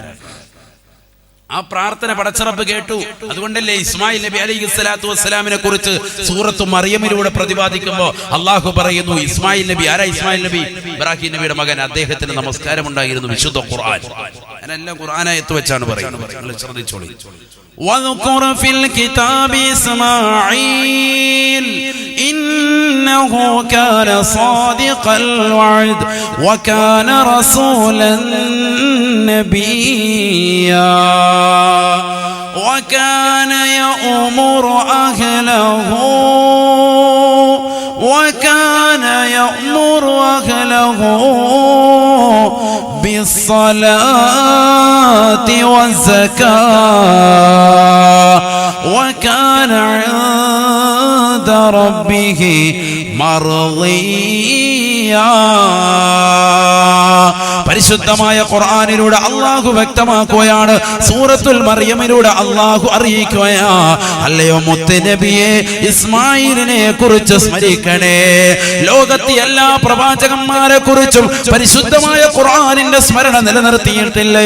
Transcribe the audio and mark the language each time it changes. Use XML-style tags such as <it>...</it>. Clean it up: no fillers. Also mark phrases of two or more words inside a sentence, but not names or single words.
<ml>ആ പ്രാർത്ഥന പടച്ച റബ്ബ് കേട്ടു. അതുകൊണ്ടല്ലേ ഇസ്മായിൽ നബി</ml> <ar>عليه الصلاة والسلام</ar> <ml>കുറിച്ച് സൂറത്തു മറിയമിലൂടെ പ്രതിപാദിക്കുമ്പോൾ അള്ളാഹു പറയുന്നു, ഇസ്മായിൽ നബി ആരാ? ഇസ്മായിൽ നബി ഇബ്രാഹിം നബിയുടെ മകൻ. അദ്ദേഹത്തിന് നമസ്കാരം ഉണ്ടായിരുന്നു. വിശുദ്ധ ഖുർആൻ, ഞാനെല്ലാം ഖുർആനായത്ത് വെച്ചാണ് പറയുന്നത്, നിങ്ങൾ ശ്രദ്ധിച്ചോളൂ.</ml> <ar>واذكر في الكتاب إسماعيل إنه كان صادق الوعد وكان رسولا نبيا وكان يأمر أهله بالصلاة والزكاة وكان عند ربه مرضيا.</ar> <ml>പരിശുദ്ധമായ ഖുർആനിലൂടെ അല്ലാഹു വ്യക്തമാക്കുകയാണ്, സൂറത്തുൽ മറിയമിലൂടെ അല്ലാഹു അറിയിക്കുകയാ, അല്ലയോ മുത്ത് നബിയെ, ഇസ്മായിലിനെ കുറിച്ച് സ്മരിക്കണേ. ലോകത്തെ എല്ലാ പ്രവാചകന്മാരെ കുറിച്ചും പരിശുദ്ധമായ ഖുർആനിന്റെ സ്മരണ നിലനിർത്തിയിട്ടില്ലയോ?</ml>